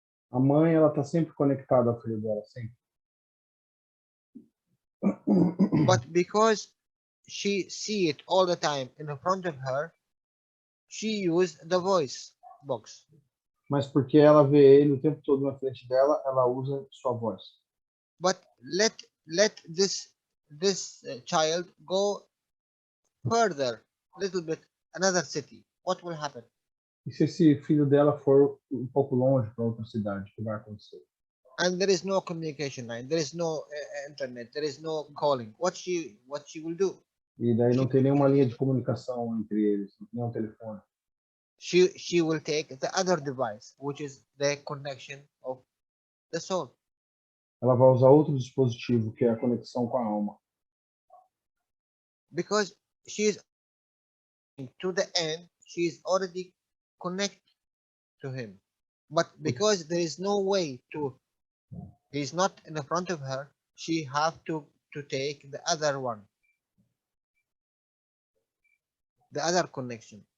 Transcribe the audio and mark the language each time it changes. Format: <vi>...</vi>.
<pt>A mãe, ela está sempre conectada ao filho dela, sempre.</pt> <en>But because she see it all the time in front of her, she used the voice box.</en> <pt>Mas porque ela vê ele o tempo todo na frente dela, ela usa sua voz.</pt> <en>But let this child go further, little bit, another city. What will happen?</en> <pt>E se esse filho dela for um pouco longe para outra cidade, o que vai acontecer?</pt> <en>And there is no communication line, there is no internet, there is no calling. What she will do?</en> <pt>E daí não tem nenhuma linha de comunicação entre eles, nenhum telefone.</pt> <en>She will take the other device, which is the connection of the soul.</en> <pt>Ela vai usar outro dispositivo, que é a conexão com a alma.</pt> <en>Because she is to the end, she is already connected to him. But because there is no way to, he is not in the front of her, she have to take the other one, the other connection.</en>